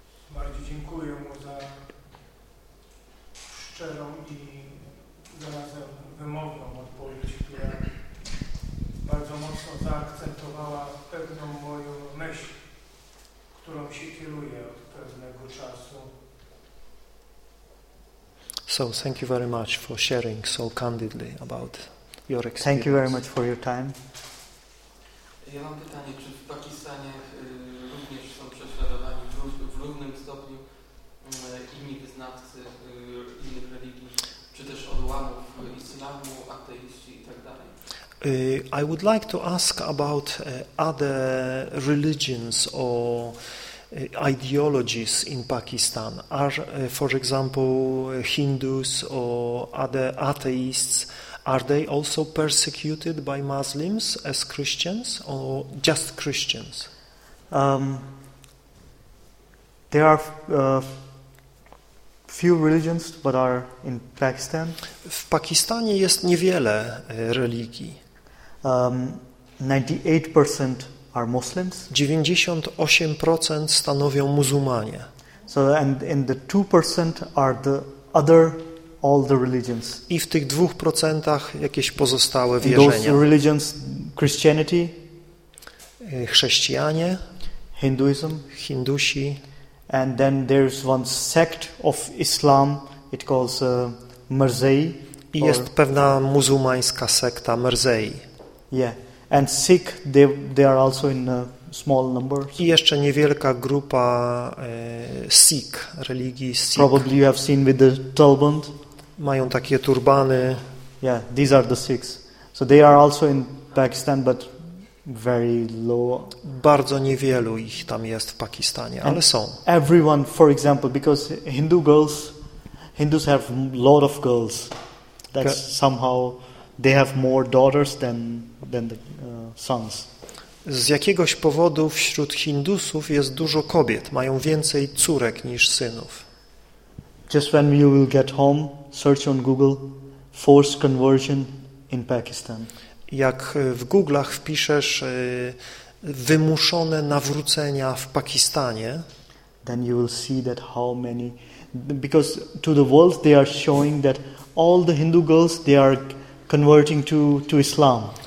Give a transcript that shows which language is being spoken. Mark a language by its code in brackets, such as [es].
[pl] Bardzo dziękuję mu za szczerą i zarazem wymowną odpowiedź, która bardzo mocno zaakcentowała pewną moją myśl, którą się kieruję od pewnego czasu. [en] So thank you very much for sharing so candidly about your experience. Thank you very much for your time. [pl] Ja mam pytanie, czy w Pakistanie również są prześladowani w równym stopniu inni wyznawcy innych religii, czy też odłamów islamu, ateiści i tak dalej? [en] I would like to ask about other religions or ideologies in Pakistan. Are, for example, Hindus or other atheists, are they also persecuted by Muslims as Christians or just Christians? There are few religions that are in Pakistan. [pl] W Pakistanie jest niewiele religii. [en] 98% are Muslims. [pl] 98% stanowią muzułmanie. [en] So and the 2% are the other all the religions. [pl] I w tych 2% jakieś pozostałe wierzenia. [en] Those religions, Christianity, [pl] chrześcijanie, [en] Hinduism, [pl] hindusi, [en] and then there's one sect of Islam, it calls Mirzai. [pl] I jest pewna muzułmańska sekta Mirzai. [en] Yeah. And Sikh, they are also in small numbers. [pl] I jeszcze niewielka grupa Sikh, religii Sikh. [en] Probably you have seen with the turban. [pl] Mają takie turbany. [en] Yeah, these are the Sikhs. So they are also in Pakistan, but very low. [pl] Bardzo niewielu ich tam jest w Pakistanie, ale są. [en] Everyone, for example, because Hindu girls, Hindus have a lot of girls. That's somehow they have more daughters than the sons. [pl] Z jakiegoś powodu wśród Hindusów jest dużo kobiet, mają więcej córek niż synów. [en] Just when you will get home, search on Google forced conversion in Pakistan. [pl] Jak w Google'ach wpiszesz wymuszone nawrócenia w Pakistanie, [en] then you will see that how many, because to the world they are showing that all the Hindu girls they are converting to Islam.